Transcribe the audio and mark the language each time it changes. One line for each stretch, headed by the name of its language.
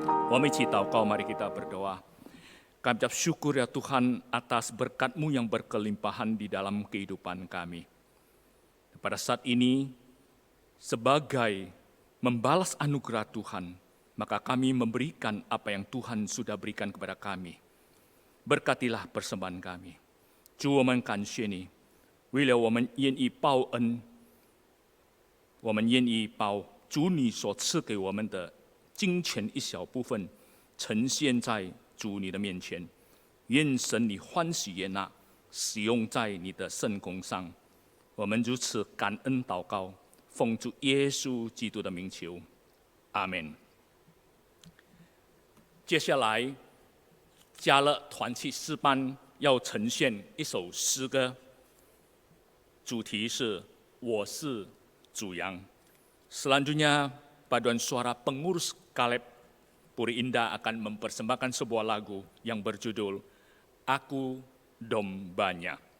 Chinese: 我们一起祷告,
Indonesian: mari kita berdoa. Kami ucap syukur ya Tuhan atas berkat-Mu yang berkelimpahan di dalam kehidupan kami. Pada saat ini, sebagai membalas anugerah Tuhan, maka kami memberikan apa yang Tuhan sudah berikan kepada kami. Berkatilah persembahan kami.
Chinese: 主，我们感谢你，为了我们愿意报恩，我们愿意把主你所赐给我们的金钱一小部分呈现在主你的面前，愿神你欢喜悦纳，使用在你的圣工上。我们如此感恩祷告，奉主耶稣基督的名求，阿门。接下来，加勒团契诗班要呈现一首诗歌，主题是我是主羊。
Indonesian: Selanjutnya, paduan suara pengurus Kaleb Puri Indah akan mempersembahkan sebuah lagu yang berjudul Aku Dombanya.